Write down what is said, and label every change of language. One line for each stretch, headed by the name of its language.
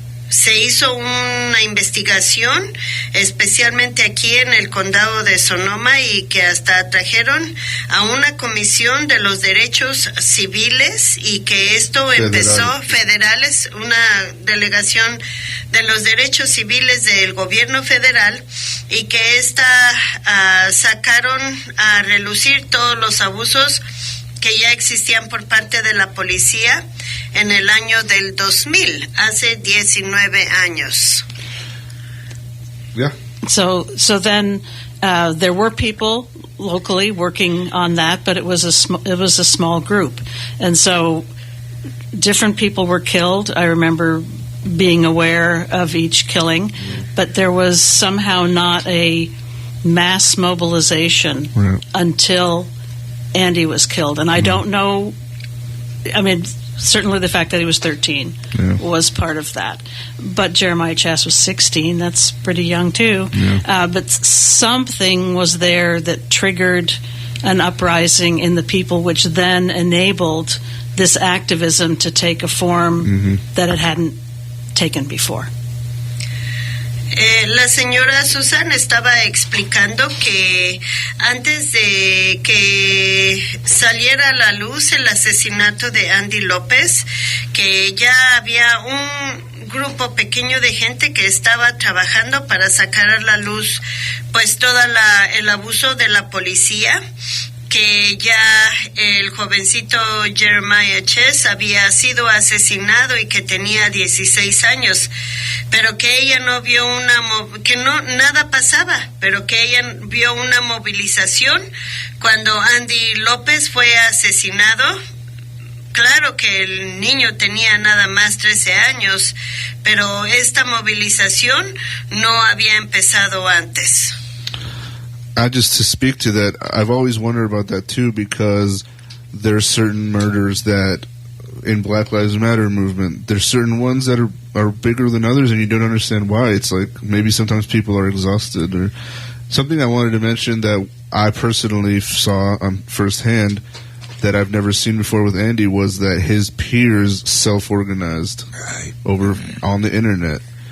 Spanish: se hizo una investigación, especialmente aquí en el condado de Sonoma, y que hasta trajeron a una comisión de los derechos civiles, y que esto empezó federales, una delegación de los derechos civiles del gobierno federal, y que sacaron a relucir todos los abusos que ya existían por parte de la policía en el año del 2000, hace 19 años.
English: Yeah. So then there were people locally working on that, but it was a small group, and so different people were killed. I remember being aware of each killing, but there was somehow not a mass mobilization until Andy was killed. And I don't know, I mean, certainly the fact that he was 13 was part of that. But Jeremiah Chass was 16. That's pretty young, too. Yeah. But something was there that triggered an uprising in the people, which then enabled this activism to take a form that it hadn't taken before.
Spanish: La señora Susan estaba explicando que antes de que saliera a la luz el asesinato de Andy López, que ya había un grupo pequeño de gente que estaba trabajando para sacar a la luz pues el abuso de la policía, que ya el jovencito Jeremiah Chass había sido asesinado y que tenía 16 años, pero que ella no vio nada pasaba, pero que ella vio una movilización cuando Andy López fue asesinado. Claro que el niño tenía nada más 13 años, pero esta movilización no había empezado antes.
English: Just to speak to that, I've always wondered about that too, because there's certain murders that in Black Lives Matter movement, there's certain ones that are bigger than others, and you don't understand why. It's like maybe sometimes people are exhausted. Or something I wanted to mention that I personally saw firsthand that I've never seen before with Andy was that his peers self-organized over on the internet.